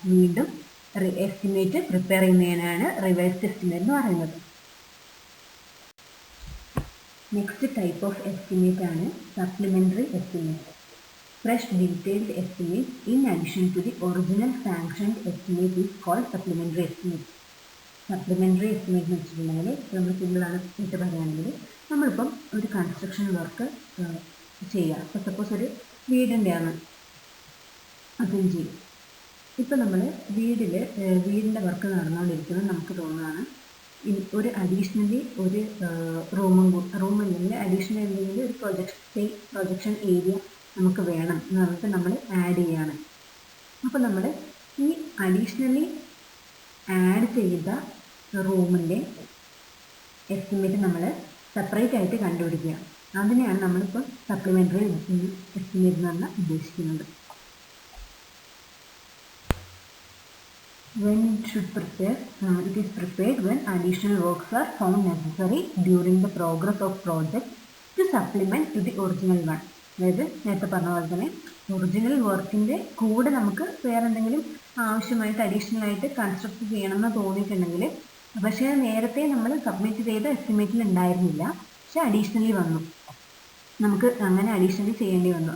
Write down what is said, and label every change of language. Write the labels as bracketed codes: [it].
[ml] വീണ്ടും estimate prepare ചെയ്യുന്നതിനാണ് revised estimate എന്ന് പറയുന്നത്. നെക്സ്റ്റ് ടൈപ്പ് ഓഫ് എസ്റ്റിമേറ്റ് ആണ് supplementary estimate. [en] Fresh detailed estimate in addition to the original sanctioned estimate is called supplementary estimate. [ml] Supplementary estimate എന്ന് വെച്ചിട്ടുണ്ടെങ്കിൽ, നമ്മൾ സിമ്പിളാണ് ഇട്ട് പറയുകയാണെങ്കിൽ, നമ്മളിപ്പം ഒരു കൺസ്ട്രക്ഷൻ വർക്ക് ചെയ്യുക. ഇപ്പോൾ സപ്പോസ് ഒരു വീടിൻ്റെയാണ് അതും ചെയ്യും. ഇപ്പോൾ നമ്മൾ വീടിൻ്റെ വർക്ക് നടന്നുകൊണ്ടിരിക്കുന്നത് നമുക്ക് തോന്നുകയാണ് ഒരു അഡീഷണലി ഒരു റൂം അല്ലെങ്കിൽ അഡീഷണൽ എന്തെങ്കിലും ഒരു പ്രൊജക്ഷൻ ഏരിയ നമുക്ക് വേണം എന്ന് പറഞ്ഞിട്ട് നമ്മൾ ആഡ് ചെയ്യുകയാണ്. അപ്പോൾ നമ്മൾ ഈ അഡീഷണലി ആഡ് ചെയ്ത റൂമിൻ്റെ എസ്റ്റിമേറ്റ് നമ്മൾ സെപ്പറേറ്റ് ആയിട്ട് കണ്ടുപിടിക്കുക. അതിനെയാണ് നമ്മളിപ്പോൾ സപ്ലിമെൻ്ററി എസ്റ്റിമേറ്റ് എന്ന് പറഞ്ഞാൽ ഉദ്ദേശിക്കുന്നത്. [en] when it should prepare, it is prepared when additional works are found necessary during the progress of project to supplement to the original one. [ml] അതായത് നേരത്തെ പറഞ്ഞ പോലെ തന്നെ ഒറിജിനൽ വർക്കിൻ്റെ കൂടെ നമുക്ക് വേറെ എന്തെങ്കിലും ആവശ്യമായിട്ട് അഡീഷണൽ ആയിട്ട് കൺസ്ട്രക്ട് ചെയ്യണമെന്ന് തോന്നിയിട്ടുണ്ടെങ്കിൽ, പക്ഷേ നേരത്തെ നമ്മൾ സബ്മിറ്റ് ചെയ്ത എസ്റ്റിമേറ്റിൽ ഉണ്ടായിരുന്നില്ല, പക്ഷെ അഡീഷണലി വന്നു, നമുക്ക് അങ്ങനെ അഡീഷണലി ചെയ്യേണ്ടി വന്നു.